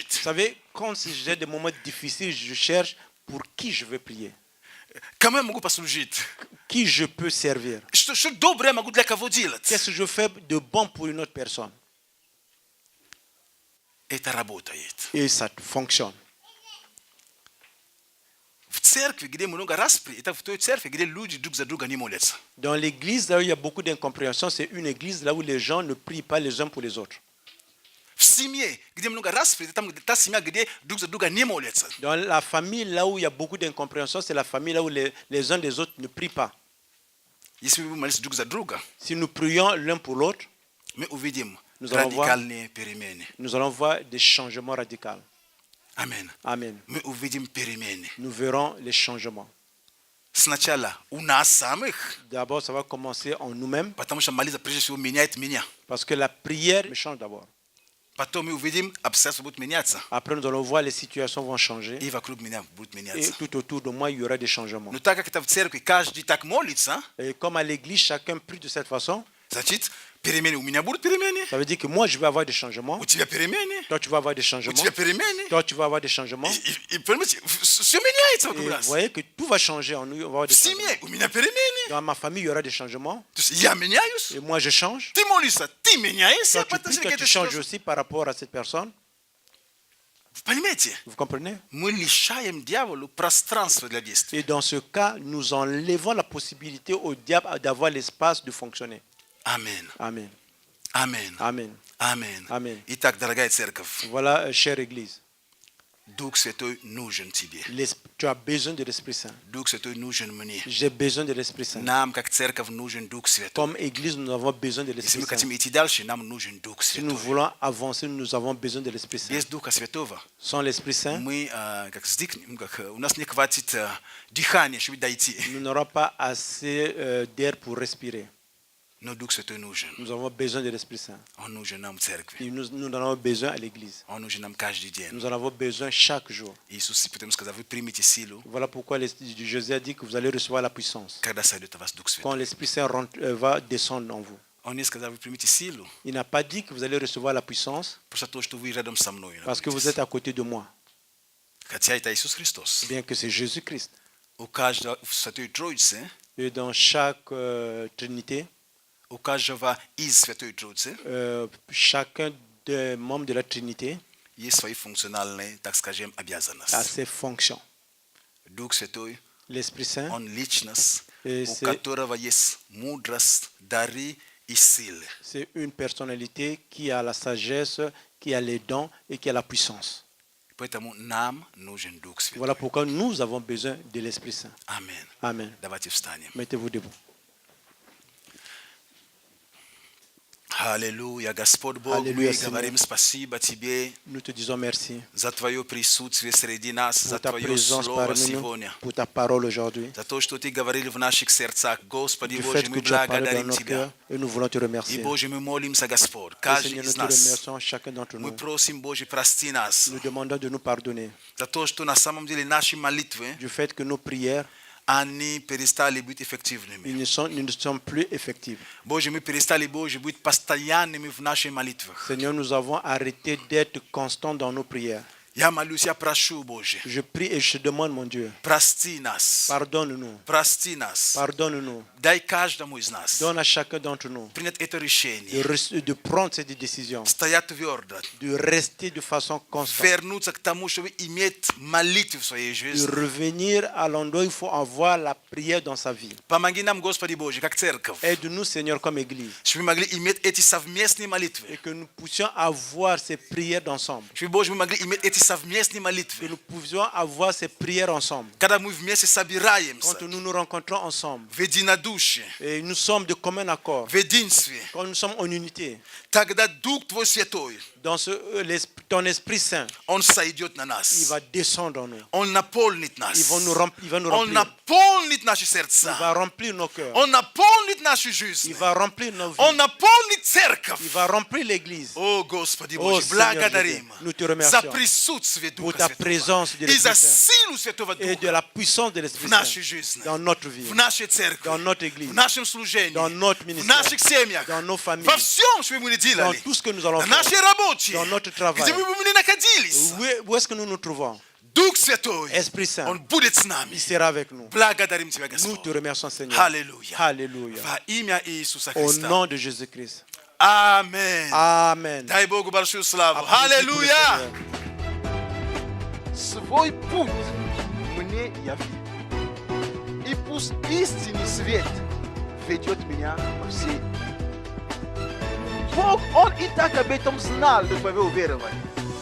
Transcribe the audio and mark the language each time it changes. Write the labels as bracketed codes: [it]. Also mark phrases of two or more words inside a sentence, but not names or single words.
[fr] Vous savez, quand j'ai des moments difficiles, je cherche pour qui je veux prier, [ru] Кому я могу послужить? [fr] qui je peux servir, [ru] Что доброе я могу для кого делать? [fr] qu'est-ce que je fais de bon pour une autre personne. [ru] Это работает. [fr] Et ça fonctionne. [ru] В церкви, где много распри, это в той церкви, где люди друг за друга не молятся. [fr] Dans l'église, là où il y a beaucoup d'incompréhension, c'est une église là où les gens ne prient pas les uns pour les autres. [ru] В семье, где много распри, это там та семья, где друг за друга не молятся. [fr] Dans la famille, là où il y a beaucoup d'incompréhension, c'est la famille là où les uns des autres ne prient pas. [ru] Если мы молимся друг за друга, [fr] Si nous prions l'un pour l'autre, [ru] мы увидим [fr] Nous allons voir. [ru] радикальные перемены. [fr] nous allons voir des changements radicaux. [ru] Амен. [fr] Amen. [ru] Мы увидим перемены. [fr] Nous verrons les changements. [ru] Сначала у нас самых, [fr] D'abord, ça va commencer en nous-mêmes, [ru] потому что молитва прежде всего меняет меня. [fr] parce que la prière me change d'abord. [ru] Потом мы увидим, обстоятельства будут меняться. [fr] Après, nous allons voir les situations vont changer. [ru] И вокруг меня будут [fr] Et [ru] меняться. [fr] tout autour de moi, il y aura des changements. [ru] Но так как это в церкви, каждый так молится, [fr] Et comme à l'église, chacun prie de cette façon, [ru] значит, перемены у меня будут перемены, [fr] ça veut dire que moi, je vais avoir des changements. [ru] у тебя перемены, [fr] Toi, tu vas avoir des [ru] у [fr] changements. [ru] тебя перемены. [fr] Toi, tu vas avoir des changements. [ru] И понимаете, все меняется [fr] Et [ru] вокруг [fr] vous [ru] нас. [fr] voyez que tout va changer en nous. On va avoir [ru] В [fr] des changements. [ru] семье у меня перемены. [fr] Dans ma famille, il y aura des changements. [ru] То есть я меняюсь, [fr] Et moi, je change. [ru] ты молишься, ты меняешься. [fr] Toi, tu pries, toi, tu changes aussi par rapport à cette personne. [ru] Вы понимаете? [fr] Vous comprenez? Мы лишаем дьяволу пространства для действия. Et dans ce cas, nous enlevons la possibilité au diable d'avoir l'espace de fonctionner. Amen. Amen. Amen. Amen. Amen. Amen. [ru] Итак, дорогая церковь, [fr] Voilà, chère Église. [ru] Дух Святой нужен тебе. [fr] Tu as besoin de l'Esprit Saint. [ru] Дух Святой нужен мне. [fr] J'ai besoin de l'Esprit Saint. [ru] Нам, как церковь, нужен Дух Святой. [fr] Comme Église, nous avons besoin de [ru] Если [fr] l'Esprit [ru] мы [fr] Saint. [ru] хотим идти дальше, нам нужен Дух [fr] Si nous [ru] Святой. [fr] voulons avancer, nous avons besoin de l'Esprit Saint. [ru] Без Духа Святого [fr] Sans l'Esprit Saint, [ru] мы, у нас не хватит дыхания, чтобы дойти. [fr] nous n'aurons pas assez d'air pour respirer. [ru] Но Дух Святой нужен. [fr] Nous avons besoin de l'Esprit Saint. [ru] Он нужен нам в церкви. [fr] Et nous en avons besoin à l'Église. [ru] Он нужен нам каждый день. [fr] Nous en avons besoin chaque jour. [ru] Иисус потому сказал, вы примите силу, [fr] Voilà pourquoi Jésus a dit que vous allez recevoir la puissance. [ru] когда сойдет на вас Дух [fr] Quand [ru] Святой. [fr] l'Esprit Saint va descendre en vous. [ru] Он не сказал, вы примите силу, [fr] Il n'a pas dit que vous allez recevoir la puissance [ru] просто то, что вы рядом со мной. [fr] parce que vous êtes à côté de moi, [ru] Хотя это Иисус Христос. [fr] bien que c'est Jésus-Christ. [ru] У каждого в Святой Троице, [fr] Et dans chaque Trinité, [ru] у каждого из Святой Троицы [fr] chacun des membres de la Trinité [ru] есть свои функциональные, так скажем, [fr] a [ru] обязанности. [fr] ses fonctions. [ru] Дух Святой, [fr] L'Esprit Saint, [ru] он личность, [fr] Et [ru] у [fr] c'est- [ru] которого есть мудрость, дары и силы. [fr] c'est une personnalité qui a la sagesse, qui a les dons et qui a la puissance. [ru] Поэтому нам нужен Дух Святой. [fr] Voilà pourquoi nous avons besoin de l'Esprit Saint. [ru] Аминь. [fr] Amen. [ru] Давайте встанем. [fr] Mettez-vous debout. [ru] Аллилуйя, Господь Бог, Аллилуйя, мы [fr] Сеньор. [ru] говорим спасибо Тебе [fr] Nous te disons merci [ru] за Твое присутствие среди нас, за [fr] pour ta [ru] Твое [fr] présence [ru] Слово [fr] parmi nous, [ru] сегодня, [fr] pour ta parole aujourd'hui, [ru] за то, что Ты говорил в наших сердцах. Господи [fr] du [ru] Боже, [fr] fait que [ru] мы [fr] tu as parlé dans [ru] благодарим [fr] nos [ru] Тебя. [fr] cœurs et nous voulons te [ru] И, [fr] remercier. [ru] Боже, мы молимся, Господь, [fr] Et [ru] каждый [fr] Seigneur, nous [ru] из [fr] te [ru] нас. [fr] remercions chacun d'entre [ru] Мы [fr] nous. [ru] просим, Боже, прости нас [fr] Nous demandons de nous pardonner [ru] за то, что на самом деле наши молитвы, [fr] du fait que nos prières [ru] они перестали быть эффективными. [fr] ils ne sont plus effectives. [ru] Боже, мы перестали, Боже, быть постоянными в наших молитвах. [fr] Seigneur, nous avons arrêté d'être constants dans nos prières. [ru] Я молюсь, я прошу, Боже, [fr] Je prie et je te demande, mon Dieu, [ru] прости нас, [fr] pardonne-nous, [ru] прости нас. [fr] pardonne-nous. [ru] Дай каждому из нас [fr] Donne à chacun d'entre nous [ru] принять это решение, [fr] de prendre cette décision, [ru] стоять твердо, [fr] de rester de façon constante, [ru] вернуться к тому, чтобы иметь молитву в своей [fr] de [ru] жизни. [fr] revenir à l'endroit où il faut avoir la prière dans sa vie. [ru] Помоги нам, Господи Боже, как церковь, [fr] Aide-nous, Seigneur, comme Église, [ru] чтобы мы могли иметь эти совместные молитвы. [fr] et que nous puissions avoir ces prières d'ensemble, [ru] Чтобы, Боже, мы могли иметь эти совместные [fr] que [ru] молитвы. [fr] nous puissions avoir ces prières ensemble. [ru] Когда мы вместе собираемся [fr] Quand nous nous rencontrons ensemble, [ru] в единодушии, [fr] et nous sommes de commun accord, [ru] в единстве, [fr] quand nous sommes en unité, [ru] тогда Дух Твой Святой, [fr] dans ton Esprit Saint, [ru] Он сойдет на [fr] il [ru] нас. [fr] va descendre en nous. [ru] Он наполнит нас. [fr] Il va nous [ru] Он [fr] remplir. [ru] наполнит наши [fr] Il [ru] сердца. [fr] va remplir nos cœurs. [ru] Он наполнит нашу [fr] Il [ru] жизнь. [fr] va remplir nos [ru] Он [fr] vies. [ru] наполнит церковь. [fr] Il va remplir l'Église. [ru] О, Господи О, Боже, [fr] Сеньор [ru] благодарим [fr] Jésus, nous te [ru] за [fr] remercions [ru] присутствие [fr] pour [ru] Духа [fr] ta [ru] Святого [fr] présence de [ru] и за [fr] l'Esprit Saint [ru] силу Святого [fr] et de [ru] Духа [fr] la puissance de [ru] в [fr] l'Esprit [ru] нашей [fr] Saint [ru] жизни, [fr] dans notre vie, [ru] в нашей церкви, [fr] dans notre Église, [ru] в нашем служении, [fr] dans notre [ru] в [fr] ministère, [ru] наших семьях, [fr] dans nos familles, [ru] во всем, что мы [fr] dans [ru] делали, [fr] tout ce que nous allons [ru] на [fr] faire, [ru] нашей работе, [fr] dans notre travail. [ru] где бы мы ни находились. [fr] Où est-ce que nous nous trouvons? [ru] Дух Святой, [fr] Esprit Saint, [ru] Он будет с [fr] il [ru] нами. [fr] sera avec nous. [ru] Благодарим Тебя, [fr] Nous te [ru] Господь. [fr] remercions, Seigneur. [ru] Аллилуйя. [fr] Alléluia. [ru] Во имя Иисуса [fr] Au [ru] Христа. [fr] nom de Jésus-Christ. [ru] Аминь. [fr] Amen. [ru] Дай Богу большую славу. [fr] Applaudissez pour le [ru] Аллилуйя. [fr] Seigneur. [ru] Свой путь мне яви. И пусть истинный свет ведет меня по всей. Бог, Он и так об этом знал, до твоего уверования.